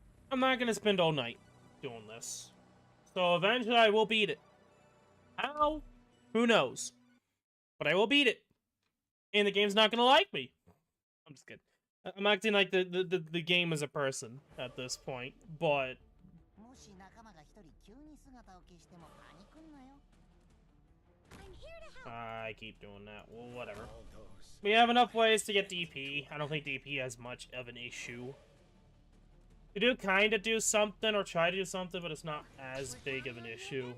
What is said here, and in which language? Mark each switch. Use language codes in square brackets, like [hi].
[en] I'm not gonna spend all night doing this. So eventually I will beat it. How? Who knows? But I will beat it. And the game's not gonna like me. I'm just kidding. I'm acting like the game is a person at this point, but [ja] もし仲間が一人急に姿を消してもパニクんなよ。 [en] I'm here to help. I keep doing that. Well, whatever. All those. We have enough ways to get DP. I don't think DP has much of an issue. You do kind of do something or try to do something, but it's not as big of an issue.